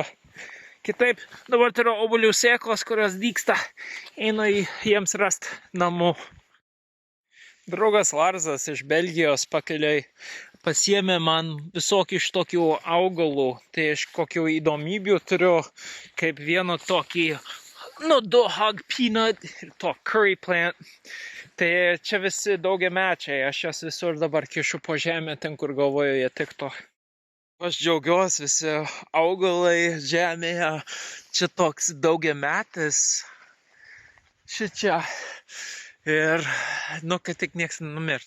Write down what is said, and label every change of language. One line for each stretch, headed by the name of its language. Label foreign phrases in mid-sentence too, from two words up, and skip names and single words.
Lithuanian: Kitaip, dabar turiu obuolių sėklos, kurios dygsta. Einu jiems rasti namų. Draugas Larsas iš Belgijos pakeliai pasiėmė man visokių iš tokių augalų. Tai aš kokių įdomybių turiu, kaip vieną tokį
English: dog peanut
Lithuanian: ir to
English: curry plant.
Lithuanian: Tai čia visi daugiamečiai, aš jas visur dabar kišu po žemę, ten kur galvoju jie tiktų. Aš džiaugiuosi visi augalai žemėje, čia toks daugiametis šičia ir, kad tik nieks nenumirt.